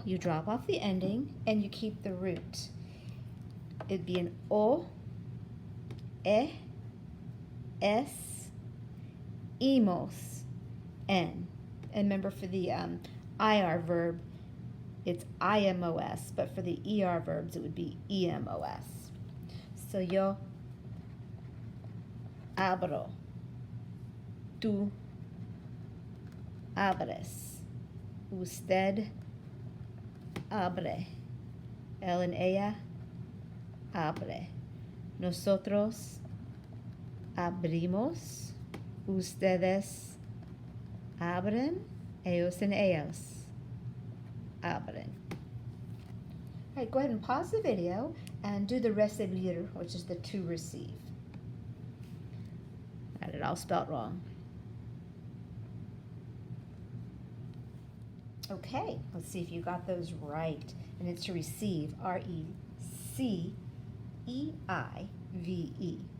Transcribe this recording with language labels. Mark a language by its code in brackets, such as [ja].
[en] You drop off the ending and you keep the root. It'd be an O, E, S, imos, N. And remember, for the IR verb, it's IMOS, but for the ER verbs, it would be EMOS. [es] So yo abro, tú abres, usted abre, él and ella abre, nosotros abrimos, ustedes abren, ellos and ellas abren. [en] All right, go ahead and pause the video and do the recibir, which is the to receive. Got it all spelled wrong. Okay, let's see if you got those right. And it's to receive, R-E-C-E-I-V-E.